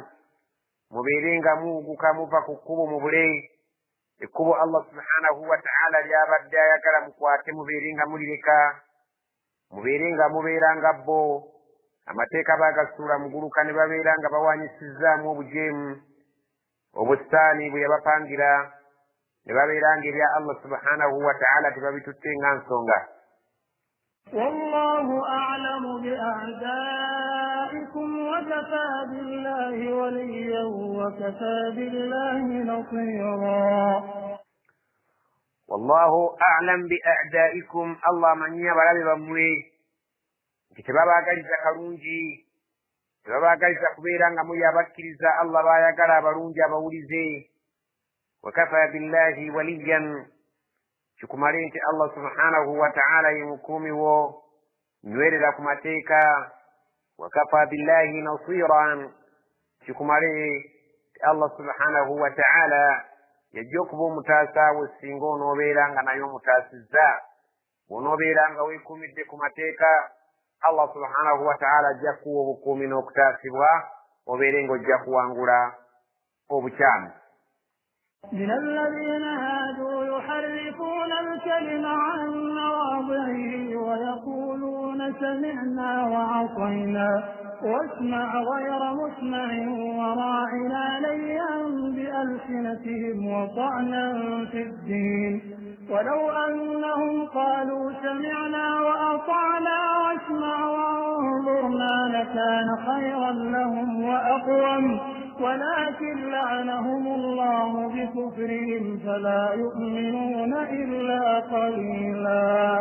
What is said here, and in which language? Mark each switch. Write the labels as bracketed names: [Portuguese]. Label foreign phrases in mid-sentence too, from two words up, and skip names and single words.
[Ganda] mubeere nga muuguka muva ku kkubo mubule ekkubo [Arabic] الله سبحانه وتعالى [Ganda] lyabadde ayagala mukwate, mubeere nga mulireka, mubeere nga mubeera nga bo amateeka baagasuula muguluka, ne babeera nga bawanyisizaamu obujeemu obusitaani bwe yabapangira, ne babeera nga ebya [Arabic] الله سبحانه وتعالى [Ganda] tebabitutte nga nsonga. [Arabic] والله أعلم بأعدائكم وكفى بالله وليا وكفى بالله نصيرا. والله أعلم بأعدائكم، الله من يبلغ بموي [Ganda] tebabaagaliza kalungi, tebabaagaliza kubeera nga muyabakkiriza Allah baayagala abalungi abawulize. [Arabic] وكفى بالله وليا, [Ganda] kikumale nti [Arabic] الله سبحانه وتعالى [Ganda] ye mukuumi wo, nywerera ku mateeka. [Arabic] وكفى بالله نصيرا, [Ganda] kikumale nti [Arabic] الله سبحانه وتعالى [Ganda] yajja okuba omutaasa wo singa onoobeera nga naye omutaasizza. Bw'onoobeera nga weekuumidde ku mateeka [Arabic] الله سبحانه وتعالى [Ganda] ajja kuwa obukuumi n'okutaasibwa obeere ng'ojja kuwangula obukyami. [Arabic] من الذين هادوا يحرفون الكلم عن مواضعه ويقولون سمعنا وعصينا واسمع غير مسمع وراعنا ليا بألسنتهم وطعنا في الدين ولو أنهم قالوا سمعنا وأطعنا واسمع وانظرنا لكان خيرا لهم وأقوم ولكن لعنهم الله بكفرهم فلا يؤمنون إلا قليلا.